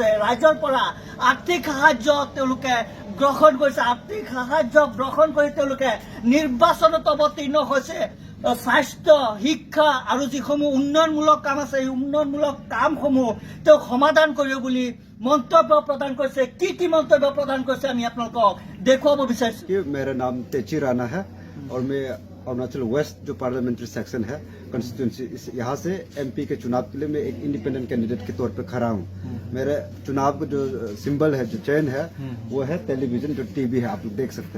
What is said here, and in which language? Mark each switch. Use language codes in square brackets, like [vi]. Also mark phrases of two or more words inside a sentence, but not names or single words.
[as] ৰাইজৰ পৰা আৰ্থিক সাহায্য তেওঁলোকে গ্ৰহণ কৰিছে, আৰ্থিক সাহায্য গ্ৰহণ কৰি তেওঁলোকে নিৰ্বাচনত অৱতীৰ্ণ হৈছে। স্বাস্থ্য, শিক্ষা আৰু যিসমূহ উন্নয়নমূলক কাম আছে, এই উন্নয়নমূলক কামসমূহ তেওঁ সমাধান কৰিব বুলি মন্তব্য প্ৰদান কৰিছে। কি মন্তব্য প্ৰদান কৰিছে আমি আপোনালোকক দেখুৱাব বিচাৰিছো। [hi] मेरा नाम टेची राणा है और मैं अरुणाचल वेस्ट जो [en] parliamentary section [hi] है कंस्टिट्यूंसी, यहाँ से एमपी के चुनाव के लिए मैं एक [en] independent candidate [hi] के तौर पर खड़ा हूँ। मेरे चुनाव का जो सिंबल है, जो चयन है, वो है टेलीविजन, जो टीवी है, आप लोग देख सकते हैं।